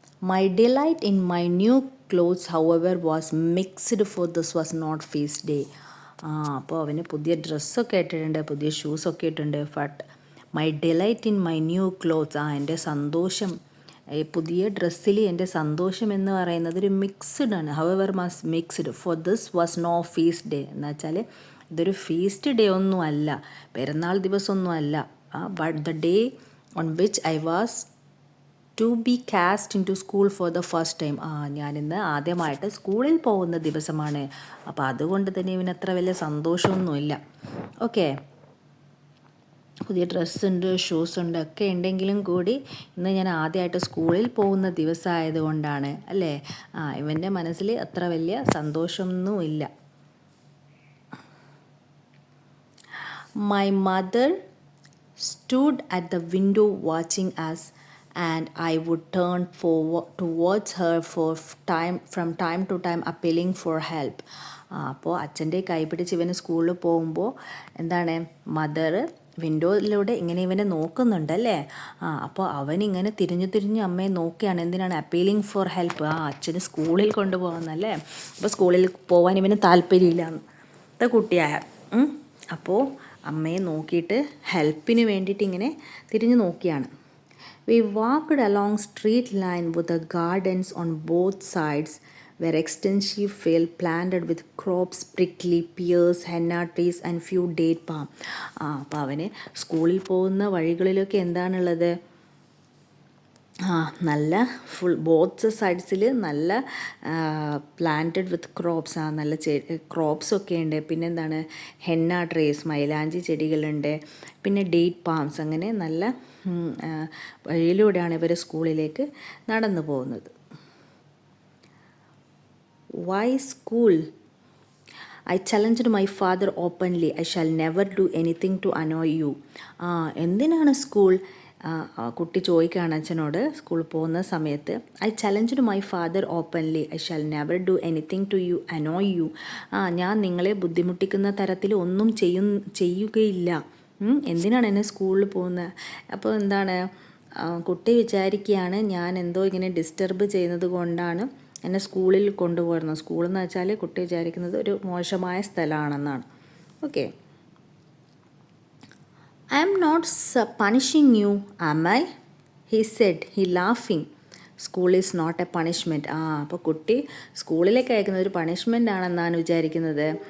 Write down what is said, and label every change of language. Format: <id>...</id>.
<en>My delight in my new clothes, however, was mixed, for this was not feast day.</en> <ml>അപ്പോൾ അവന് പുതിയ ഡ്രസ്സൊക്കെ ഇട്ടിട്ടുണ്ട്, പുതിയ ഷൂസൊക്കെ ഇട്ടിട്ടുണ്ട്.</ml> <en>but my delight in my new clothes,</en> <ml>എൻ്റെ സന്തോഷം, പുതിയ ഡ്രസ്സിൽ എൻ്റെ സന്തോഷം എന്ന് പറയുന്നത് ഒരു മിക്സ്ഡ് ആണ്.</ml> <en>However much mixed, for this was no feast day.</en> <ml>എന്ന് വെച്ചാൽ ഇതൊരു ഫീസ്റ്റ് ഡേ ഒന്നും അല്ല, പെരുന്നാൾ ദിവസമൊന്നും അല്ല.</ml> <en>But the day on which I was to be cast into school for the first time.</en> <ml>ഞാനിന്ന് ആദ്യമായിട്ട് സ്കൂളിൽ പോകുന്ന ദിവസമാണ്. അപ്പോൾ അതുകൊണ്ട് തന്നെ ഇവന് അത്ര വലിയ സന്തോഷമൊന്നുമില്ല. ഓക്കെ, പുതിയ ഡ്രസ്സുണ്ട്, ഷൂസുണ്ട് ഒക്കെ ഉണ്ടെങ്കിലും കൂടി ഇന്ന് ഞാൻ ആദ്യമായിട്ട് സ്കൂളിൽ പോകുന്ന ദിവസമായത് കൊണ്ടാണ് അല്ലേ. ഇവൻ്റെ മനസ്സിൽ അത്ര വലിയ സന്തോഷമൊന്നുമില്ല.</ml> <en>My mother stood at the window watching us, and I would turn towards her from time to time appealing for help.</en> <ml>അപ്പോൾ അച്ഛൻ്റെ കൈ പിടിച്ച് ഇവന് സ്കൂളിൽ പോകുമ്പോൾ എന്താണ് മദർ വിൻഡോയിലൂടെ ഇങ്ങനെ ഇവനെ നോക്കുന്നുണ്ടല്ലേ. അപ്പോൾ അവനിങ്ങനെ തിരിഞ്ഞു തിരിഞ്ഞ് അമ്മയെ നോക്കുകയാണ്. എന്തിനാണ്?</ml> <en>Appealing for help.</en> <ml>അച്ഛന് സ്കൂളിൽ കൊണ്ടുപോകുന്നല്ലേ. അപ്പോൾ സ്കൂളിൽ പോകാൻ ഇവന് താല്പര്യമില്ല അന്നത്തെ കുട്ടിയായ. അപ്പോൾ അമ്മയെ നോക്കിയിട്ട് ഹെൽപ്പിന് വേണ്ടിയിട്ട് ഇങ്ങനെ തിരിഞ്ഞു നോക്കിയാണ്.</ml> <en>We walked along street line with the gardens on both sides were extensive field planted with crops, prickly pears, henna trees and few date palm.</en> <ml>അപ്പോൾ അവന് സ്കൂളിൽ പോകുന്ന വഴികളിലൊക്കെ എന്താണുള്ളത്? നല്ല ഫുൾ ബോത്ത് സൈഡ്സിൽ നല്ല</ml> <en>Planted with crops.</en> <ml>നല്ല ക്രോപ്സൊക്കെ ഉണ്ട്. പിന്നെ എന്താണ്? ഹെന്ന ട്രീസ്, മൈലാഞ്ചി ചെടികളുണ്ട്. പിന്നെ ഡേറ്റ് പാംസ്. അങ്ങനെ നല്ല വഴിയിലൂടെയാണ് ഇവർ സ്കൂളിലേക്ക് നടന്നു പോകുന്നത്.</ml> <en>Why school? I challenged my father openly. I shall never do anything to annoy you.</en> <ml>എന്തിനാണ് സ്കൂൾ? കുട്ടി ചോദിക്കുകയാണ് അച്ഛനോട് സ്കൂളിൽ പോകുന്ന സമയത്ത്.</ml> <en>I challenged my father openly. I shall never do anything to you annoy you.</en> <ml>ഞാൻ നിങ്ങളെ ബുദ്ധിമുട്ടിക്കുന്ന തരത്തിൽ ഒന്നും ചെയ്യുകയില്ല. എന്തിനാണ് എന്നെ സ്കൂളിൽ പോകുന്നത്? അപ്പോൾ എന്താണ് കുട്ടി വിചാരിക്കുകയാണ് ഞാൻ എന്തോ ഇങ്ങനെ ഡിസ്റ്റർബ് ചെയ്യുന്നത് കൊണ്ടാണ് എന്നെ സ്കൂളിൽ കൊണ്ടുപോകുന്നത്. സ്കൂളെന്ന് വെച്ചാൽ കുട്ടി വിചാരിക്കുന്നത് ഒരു മോശമായ സ്ഥലമാണെന്നാണ്. Okay.</ml> <en>I am not punishing you, am I? He said, he laughing. School is not a punishment.</en> <ml>അപ്പോൾ കുട്ടി സ്കൂളിലേക്ക് അയക്കുന്നത് ഒരു പണിഷ്മെൻ്റ് ആണെന്നാണ് വിചാരിക്കുന്നത്.</ml>